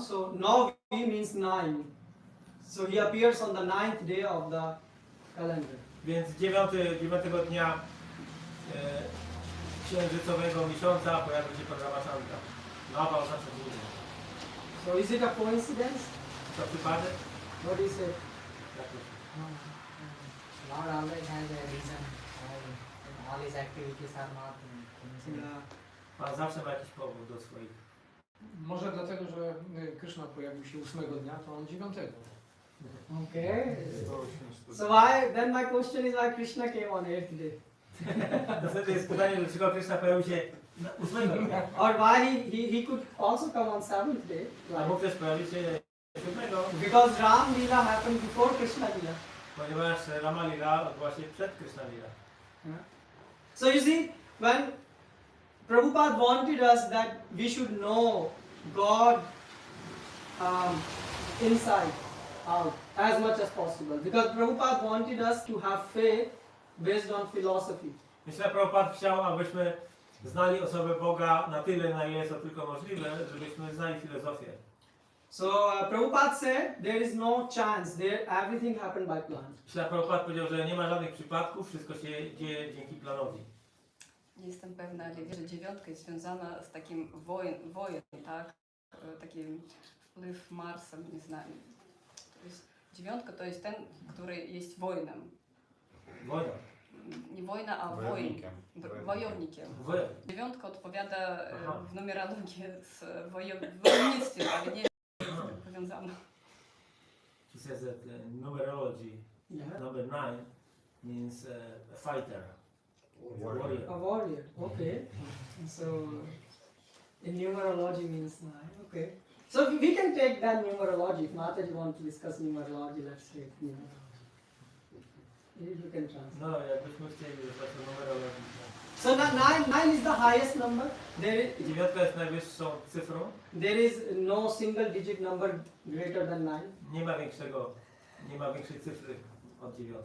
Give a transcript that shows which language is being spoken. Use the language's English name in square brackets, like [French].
[English] So Navi means 9. So he appears on the 9th day of the calendar. [Polish] Więc 9 dnia księżycowego miesiąca pojawił się Pan Ramachandra. Nawa oznacza dzień. [English] So is it a coincidence? [Polish] To przypadek? [English] What do you say? [Polish] Jak myślisz? [English] Lord always has a reason why all his activities are not coincidence. Yeah. [Polish] Pan zawsze ma jakiś powód do swoich. Może dlatego, że Krishna pojawił się 8 dnia, to on 9. [English] Okay. So why? Then my question is why Krishna came on 8th day, [Polish] Następnie jest pytanie, dlaczego Krishna pojawił się na 8 dnia. [English] or why he could also come on 7th day? [Polish] A mógł też pojawić się 7, [English] Because Ram Leela happened before Krishna Leela. [Polish] ponieważ Rama Lila odbyła się przed Krishna Lila. [English] So you see, when Prabhupada wanted us that we should know God inside, out, as much as possible. Because Prabhupada wanted us to have faith based on philosophy. [Polish] Myślę, że Prabhupada chciał, abyśmy znali osobę Boga na tyle, na ile jest to tylko możliwe, żebyśmy znali filozofię. [English] So Prabhupada said there is no chance, everything happened by plan. [Polish] Myślę, że Prabhupada powiedział, że nie ma żadnych przypadków, wszystko się dzieje dzięki planowi. Nie jestem pewna, ale wiem, że 9 jest związana z takim wojen, tak? Taki wpływ Marsa, nie znam. To jest, 9 to jest ten, który jest wojnem. Wojna. Nie wojna, a wojen. Wojownikiem. 9 odpowiada w numerologii z wojownictwem, ale nie powiązana. [English] She says that numerology, number 9 means a fighter. Warrior. A warrior, okay. So in numerology means 9, okay. So we can take that numerology. If Mataji wants to discuss numerology, let's take numerology. You can translate. [Polish] No, jakbyśmy chcieli dostać numerologię. [English] So 9 is the highest number. [Polish] 9 jest najwyższą cyfrą. [English] There is no single digit number greater than 9. [Polish] Nie ma większej cyfry od 9.